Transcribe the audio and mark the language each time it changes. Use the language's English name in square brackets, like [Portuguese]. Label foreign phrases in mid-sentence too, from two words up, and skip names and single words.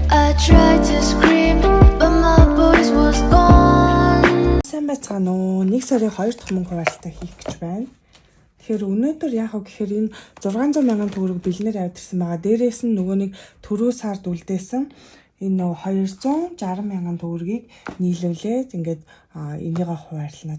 [English] I tried to scream, but my voice was gone. [Mongolian] Сайн байцгаана уу? 1 сарын 2 дахь мөнгө хуваалтаа хийх гэж байна. Тэгэхээр өнөөдөр яах вэ гэхээр энэ 600 мянган төгрөг бэлнээр авдирсан байгаа. Дээрээс нь нөгөө нэг түрүү сард үлдээсэн энэ нөгөө 260 мянган төгрөгийг нийлүүлээд ингээд энийгээ хуваарлана.